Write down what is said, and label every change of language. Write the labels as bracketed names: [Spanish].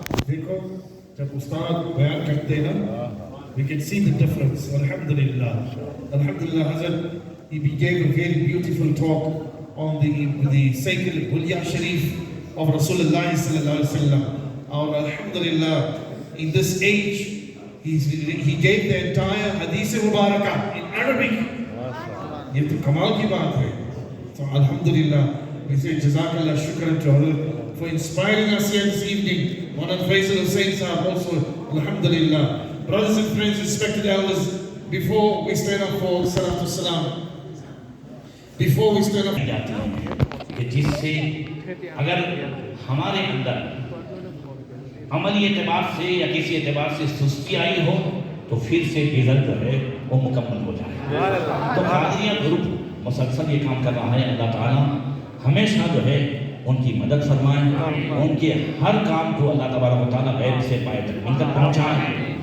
[Urdu] دیکھو جب استاد بیان کرتے ہیں نا [English] we can see the difference. [Arabic] Alhamdulillah. [English] Alhamdulillah Hazrat, he gave a very beautiful talk on the sacred Bulya Sharif of Rasulullah sallallahu alaihi wasallam. Or Alhamdulillah, in this age he gave the entire Hadith Mubarakah in Arabic. [Urdu] یہ تو کمال کی بات ہے. [English] So Alhamdulillah, we say Jazakallah shukran to Hazrat for inspiring us here this evening. Maulana Faisal Hussain Sahab also, Alhamdulillah. Brothers and friends, respected elders, before we stand up for Salatu Salam, before we stand up, [Urdu] جاتی ہیں کہ جس سے اگر ہمارے اندر عملی اعتبار سے یا کسی اعتبار سے سستی آئی ہو تو پھر سے رزلٹ جو ہے وہ مکمل ہو جائے. تو قادریہ گروپ مسلسل یہ کام کر رہا ہے. اللہ تعالیٰ ہمیشہ جو ہے ان کی مدد فرمائیں، ان کے ہر کام کو اللہ تبارک و تعالیٰ غیب سے پائے تکمیل تک پہنچائیں.